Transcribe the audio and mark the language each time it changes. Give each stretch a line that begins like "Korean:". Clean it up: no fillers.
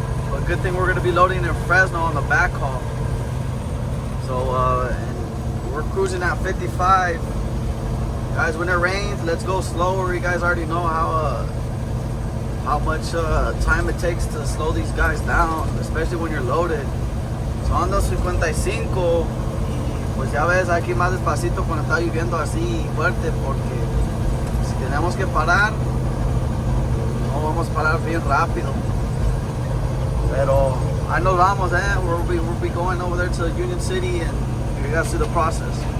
English: But good thing we're going to be loading in Fresno on the backhaul. So and we're cruising at 55. Guys, when it rains, let's go slower. You guys already know how much time it takes to slow these guys down, especially when you're loaded.
Spanish: So ando 55 y pues ya ves, aquí más despacito cuando está lloviendo así fuerte, porque si tenemos que parar, no vamos a parar bien rápido. Pero ahí nos vamos,
English: we'll be going over there to Union City, and you guys see the process.